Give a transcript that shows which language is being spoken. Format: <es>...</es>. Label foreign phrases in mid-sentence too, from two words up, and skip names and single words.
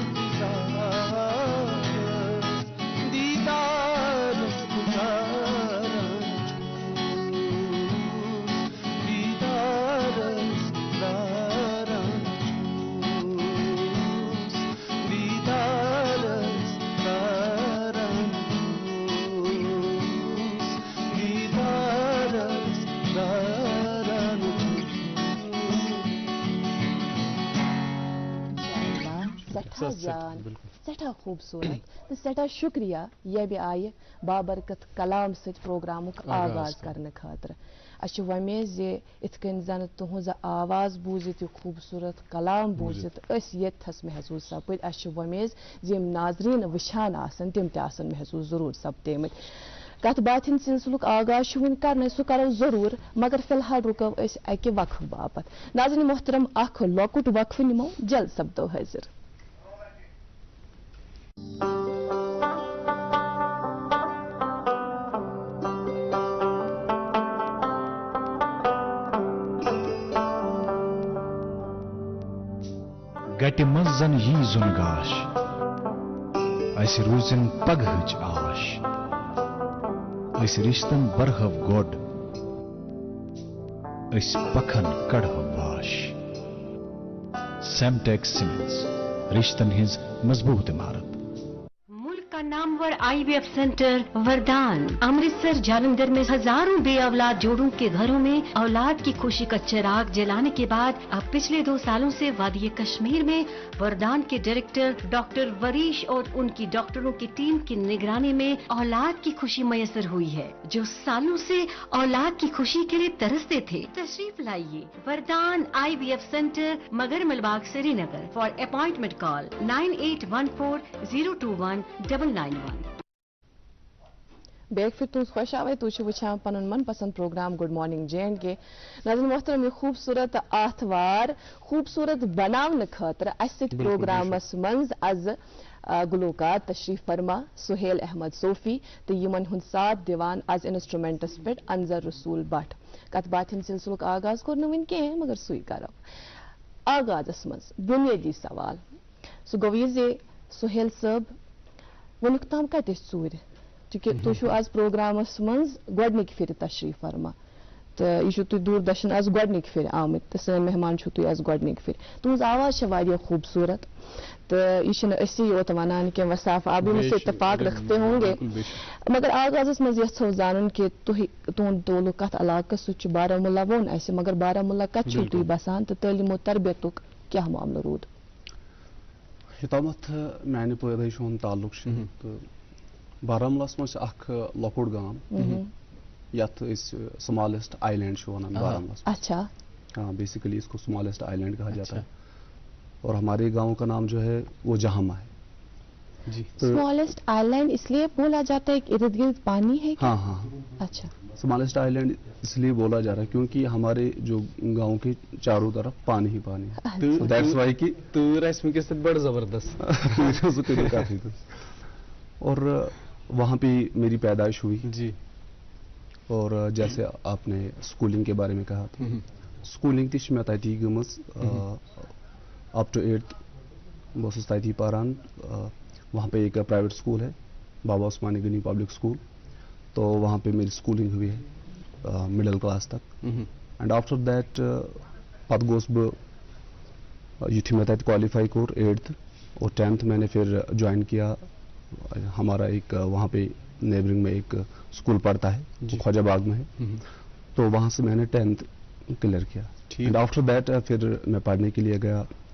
<ks>انتظارس دیدارس داران دیدارس داران دیدارس داران دیدارس داران سٹھا جان سٹھا خوبصورت تو سٹھا شکریہ یہ آئہ بابرکت کلام ست پروگرامک آغاز کرنے خاطر اچھا ومیز ات کن زن تہذ آواز بوزت یہ خوبصورت کلام بوزت اس یتھس محسوس سپد اچھا ومیز یم ناظرین وچھان آسن تم تہ محسوس ضرور سپدمت کت بات ہند سلسلک آغاز ون کرنے سہ کرو ضرور مگر فی الحال رکو اس اکہ وقف باپت ناظرین محترم اخ لۄکُٹ وقف نمو جلد سپدو حاضر گٹہِ منٛز زن یی زُن گاش اسہِ روٗزِن پگہٕچ آش أسۍ رِشتن برہو گۄڈ أسۍ پکھن کڑہو واش سیمٹیک سیمنٹس رشتن ہٕنٛز مضبوط عمارت</ks> <ur>نامور آئی وی ایف سینٹر وردان امرتسر جالندھر میں ہزاروں بے اولاد جوڑوں کے گھروں میں اولاد کی خوشی کا چراغ جلانے کے بعد اب پچھلے 2 سالوں سے وادی کشمیر میں وردان کے ڈائریکٹر ڈاکٹر وریش اور ان کی ڈاکٹروں کی ٹیم کی نگرانی میں اولاد کی خوشی میسر ہوئی ہے جو سالوں سے اولاد کی خوشی کے لیے ترستے تھے تشریف لائیے وردان آئی وی ایف سینٹر مگر ملباغ سری نگر</ur> <en>for appointment call</en> <ur>9814021991</ur> <ks>بیک پھر تُہنٛز خوش آوے تُہۍ چھِو وٕچھان پنُن من پسند پروگرام</ks> <en>good morning</en> <ks>J&K ناظرین محترم یہ خوبصورت آتھوار خوبصورت بناونہٕ خٲطرٕ اسہِ سۭتۍ پروگرامس منٛز از گلوکار تشریف فرما سہیل احمد صوفی تو یمن ہند ساتھ دیوان از انسٹرومینٹس پہ انظر رسول بٹ کت بات ہند سلسلک آغاز کور نہ کہیں مگر سُے کرو آغازس مز بنیادی سوال سہ گو یہ زِ سہیل صٲب ونیُک تام کتہِ ژوٗرِ چونکہ تُہۍ آز پروگرامس مز گۄڈنِکہِ پھِرِ تشریف فرما تو یہ دوردرشن آز گۄڈنِکہِ پھِرِ آمٕتۍ تو سٲنۍ مہمان چھُو تُہۍ آز گۄڈنِکہِ پھِرِ تُہنٛز آواز چھےٚ واریاہ خوبصورت تو یہ چھُنہٕ أسی یوت ونان کہ وصاف</ks> <ur>آپ بھی مجھ سے اتفاق رکھتے ہوں گے</ur> <ks>مگر آغازس مز یژھو زانُن کہ تُہُنٛد تعلق کتھ علاقس سۭتۍ چھُ بارہمولہ ووٚن اسہِ مگر بارہمولہ کتہِ چھِو تُہۍ بسان تہٕ تعلیٖم و تربیتُک کیٛاہ معاملہٕ روٗد یوتامتھ میانہِ پٲدٲیش ہُنٛد تعلق چھُ تہٕ بارہمولہس منٛز چھُ اکھ لۄکُٹ گام یتھ أسۍ</ks> <en>smallest island</en> <ks>چھِ ونان بارہمولہس</ks> <ur>اچھا ہاں بیسیکلی اس کو</ur> <en>smallest island</en> <ur>کہا جاتا ہے اور ہمارے گاؤں کا نام جو ہے وہ جہاما ہے جی</ur> <en>smallest island</en> <ur>اس لیے بولا جاتا ہے کہ ارد گرد پانی ہے ہاں ہاں اچھا</ur> <en>smallest island</en> <ur>اس لیے بولا جا رہا ہے کیونکہ ہمارے جو گاؤں کے چاروں طرف پانی ہی پانی ہے</ur> <en>that's why</en> <ur>کہ</ur> <ks>تۭر آسہِ وٕنکیٚس تتہِ بڑٕ زبردست</ks> <ur>کافی اور وہاں پہ میری پیدائش ہوئی جی اور جیسے آپ نے اسکولنگ کے بارے میں کہا تھا اسکولنگ</ur> <ks>تہِ چھِ مےٚ تتی گٔمٕژ</ks> <en>up to</en> <ur>8th</ur> <ks>بہٕ اوسُس تتی پران</ks> <ur>وہاں پہ ایک</ur> <en>private school</en> <ur>ہے بابا عثمانی غنی پبلک اسکول تو وہاں پہ میری اسکولنگ ہوئی ہے</ur> <en>middle class</en> <ur>تک</ur> <en>and after that</en> <ks>پتہٕ گوس بہٕ یُتھُے مےٚ تتہِ کوالیفائی کوٚر</ks> <ur>8th اور 10th میں نے پھر جوائن کیا ہمارا ایک وہاں پہ نیبرنگ میں ایک اسکول پڑھتا ہے خواجہ باغ میں ہے تو وہاں سے میں نے 10th کلیئر کیا</ur> <en>and after that</en> <ur>پھر میں پڑھنے کے لیے گیا</ur>